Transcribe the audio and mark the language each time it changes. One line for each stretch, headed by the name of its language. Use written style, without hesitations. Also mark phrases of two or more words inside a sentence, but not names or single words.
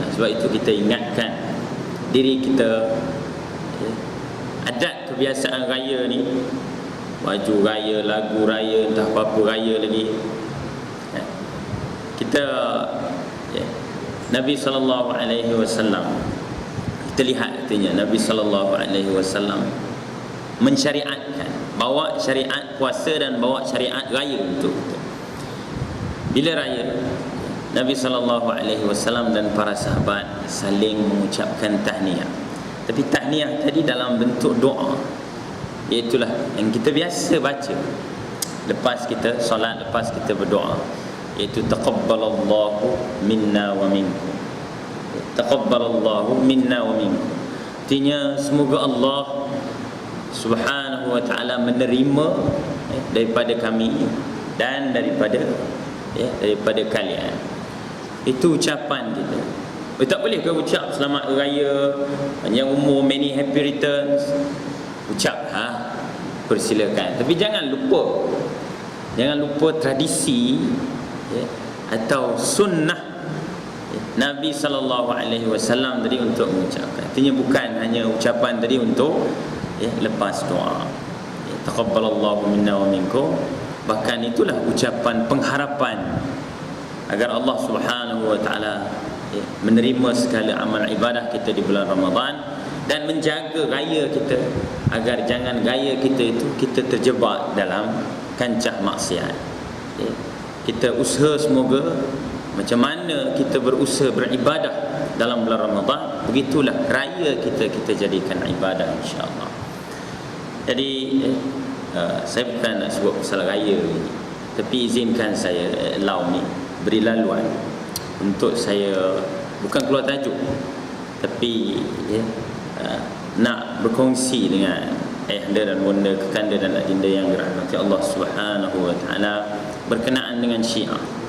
Malay: Sebab itu kita ingatkan diri kita, adat kebiasaan raya ni, baju raya, lagu raya, entah apa-apa raya lagi, kita Nabi
Arabic: صلى الله عليه وسلم,
Malay: kita lihat artinya Nabi
Arabic: صلى الله عليه وسلم
Malay: mensyariatkan, bawa syariat puasa dan bawa syariat raya untuk kita. Bila raya, Nabi
Arabic: صلى الله عليه وسلم
Malay: dan para sahabat saling mengucapkan tahniah. Tapi tahniah tadi dalam bentuk doa, iaitulah yang kita biasa baca lepas kita solat, lepas kita berdoa, iaitu
Arabic: تقبل الله منا ومنكم. تقبل الله منا ومنكم,
Malay: artinya semoga Allah
Arabic: سبحانه وتعالى
Malay: menerima daripada kami dan daripada kalian. Itu ucapan kita. Tak boleh ke ucap selamat raya, panjang umur,
English: many happy returns,
Malay: ucap persilakan, tapi jangan lupa tradisi atau sunnah Nabi
Arabic: صلى الله عليه وسلم
Malay: tadi untuk mengucapkan. Artinya bukan hanya ucapan tadi untuk lepas doa,
Arabic: تقبل الله منا ومنكم,
Malay: bahkan itulah ucapan pengharapan agar Allah
Arabic: سبحانه وتعالى
Malay: menerima segala amal ibadah kita di bulan Ramadan dan menjaga gaya kita agar jangan gaya kita itu kita terjebak dalam kancah maksiat. Kita usaha semoga macam mana kita berusaha beribadah dalam bulan Ramadan, begitulah raya kita jadikan ibadah, insya-Allah. Jadi saya bukan nak sebut pasal raya ni, tapi izinkan saya allow ni beri laluan untuk saya bukan keluar tajuk, tapi nak berkongsi dengan ayahanda dan bonda, kekanda dan adinda yang dirahmati Allah
Arabic: سبحانه وتعالى
Malay: berkenaan dengan Syiah.